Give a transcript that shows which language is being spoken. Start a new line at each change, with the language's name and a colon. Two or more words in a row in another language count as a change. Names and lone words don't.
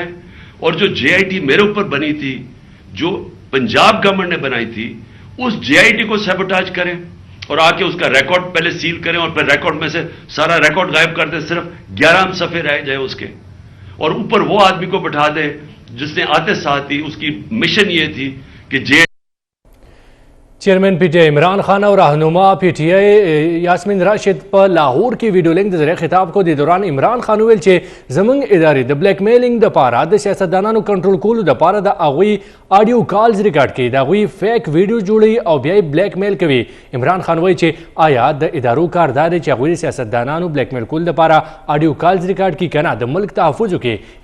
Urdu: اور جو JIT میرے اوپر بنی تھی, جو پنجاب گورنمنٹ نے بنائی تھی, اس JIT کو سیبوٹاج کریں اور آ کے اس کا ریکارڈ پہلے سیل کریں اور پھر ریکارڈ میں سے سارا ریکارڈ غائب کر دیں, صرف 11 صفحے رہ جائے اس کے, اور اوپر وہ آدمی کو بٹھا دیں جس نے آتے ساتھ ہی اس کی مشن یہ تھی کہ چیئرمین PTI عمران خان اور رہنما PTI یاسمین راشد پر لاہور کی ویڈیو لنک ذریعے خطاب کو
Pashto: دی دوران عمران خان ویل چې زمنګ ادارې د بلیک میلینګ د پاره د سیاستدانانو کنټرول کولو د پاره د اغوی آډیو کالز ریکارډ کړي, د اغوی فیک ویډیو جوړي او بیا بلیک میل کوي. عمران خان وایي چې آیا د ادارو کار دا دی چې اغوی سیاستدانانو بلیک میل کول د پاره آډیو کالز ریکارډ کړي کنه د ملک تحفظ کې.